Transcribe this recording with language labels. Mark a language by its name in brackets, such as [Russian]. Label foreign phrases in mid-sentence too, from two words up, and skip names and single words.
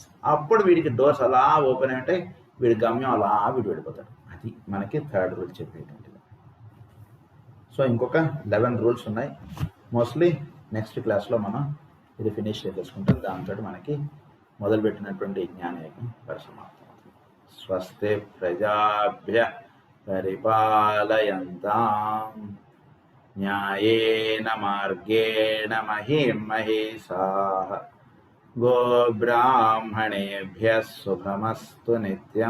[Telugu] అప్పుడు వీడికి డోర్స్ అలా ఓపెన్ అయి ఉంటాయి, వీడి గమ్యం అలా వీడు వెళ్ళిపోతాడు. అది మనకి [English] third rule [Telugu] చెప్పేటువంటిది. సో ఇంకొక 11 రూల్స్ ఉన్నాయి. [English] mostly next [Telugu] క్లాస్లో మనం ఇది ఫినిష్ చేసేసుకుంటాం. దాంతో మనకి మొదలుపెట్టినటువంటి జ్ఞానయజ్ఞం పరిసమాప్తం. [Sanskrit] స్వస్తి ప్రజాభ్య పరిపాలయంతాం న్యాయేన మార్గేణ మహిం మహీషాః గోబ్రాహ్మణేభ్యः శుభమస్తు నిత్యం.